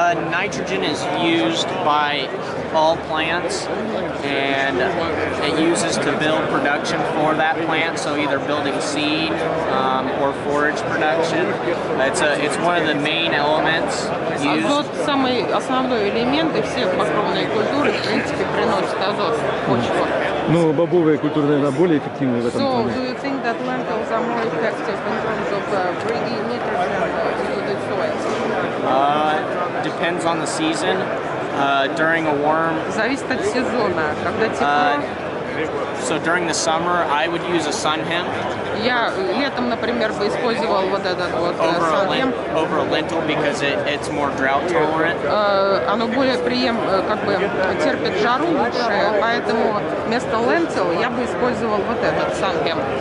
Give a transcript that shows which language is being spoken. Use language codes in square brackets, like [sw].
[en] Nitrogen is used by all plants, and it uses to build production for that plant. So either building seed or forage production. It's one of the main elements used. [ru] Азот самый основной элемент, и все покровные культуры, в принципе, приносят азот в почву. Ну, бобовые культуры, наверное, более эффективны в этом [en] So, [ru] плане. [en] do you think that lentils are more effective in terms of bringing nitrogen into the soil? Depends on the season. During a warm, [ru] Зависит от сезона. Когда тепло, [en] so during the summer, I would use a sun hemp [ru] я летом, например, бы использовал вот этот вот санхемп. [en] over a lentil because it's more drought tolerant. [ru] Оно более как бы терпит жару лучше, поэтому вместо лентил я бы использовал вот этот санхемп.